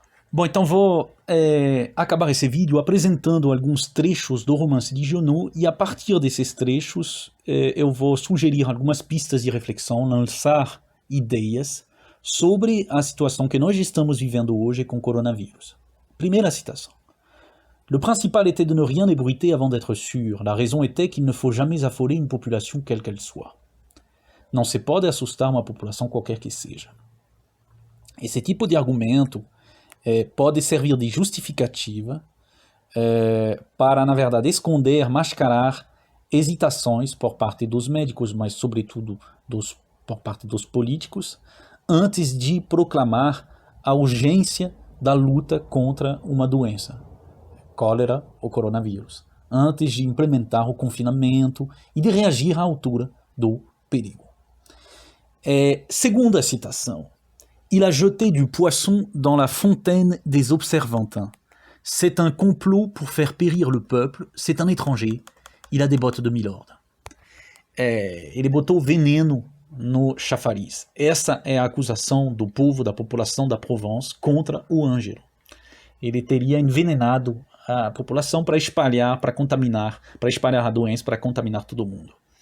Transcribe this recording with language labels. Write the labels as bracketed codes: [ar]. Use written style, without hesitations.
[pt] Bom, então vou acabar esse vídeo apresentando alguns trechos do romance de Giono, e a partir desses trechos eu vou sugerir algumas pistas de reflexão, lançar ideias sobre a situação que nós estamos vivendo hoje com o coronavírus. Primeira citação. [fr] Le principal était de ne rien ébruiter avant d'être sûr. La raison était qu'il ne faut jamais affoler une population quelle qu'elle soit. [pt] Não se pode assustar uma população qualquer que seja. Esse tipo de argumento pode servir de justificativa para, na verdade, esconder, mascarar hesitações por parte dos médicos, mas sobretudo por parte dos políticos, antes de proclamar a urgência da luta contra uma doença, cólera ou coronavírus, antes de implementar o confinamento e de reagir à altura do perigo. Segunda citação. [fr] Il a jeté du poisson dans la fontaine des Observantins. C'est un complot pour faire périr le peuple. C'est un étranger. Il a des bottes de milord. [pt] Ele botou veneno no chafariz. Essa é a acusação do povo, da população da Provence contra o Ângelo. Ele teria envenenado a população para espalhar, para contaminar, para espalhar a doença, para contaminar todo mundo.